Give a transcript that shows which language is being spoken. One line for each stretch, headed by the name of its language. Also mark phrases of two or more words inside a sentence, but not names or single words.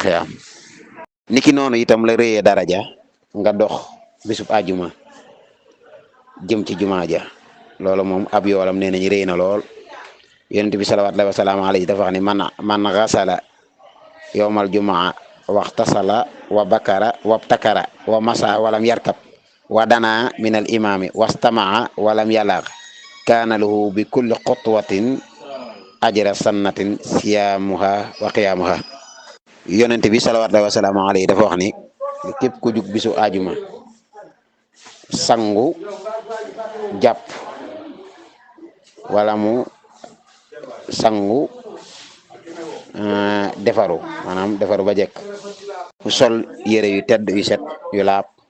Wolof: xiyaam niki noonu itam la rëyee daraja nga dox bisub àjjuma jëm ci juma ja loolu moom ab yoolam nee nañu rëy na lool yonent bi
Arabic: صلوات الله وسلامه عليه
Wolof: dafa wax ni
Arabic: من غسل يوم الجمعة واغتسل وبكر وابتكر ومشى ولم يركب ودنا من الإمام واستمع ولم يلغ كان له بكل خطوة أجر سنة صيامها وقيامها.
Wolof: yonent bi
Arabic: صلوات الله وسلامه عليه
Wolof: dafa wax ni képp ku jug bisu ajuma sangu jàpp wala mu sangu defaru maanaam defaru ba jekk mu sol yére yu tedd yu set yu laab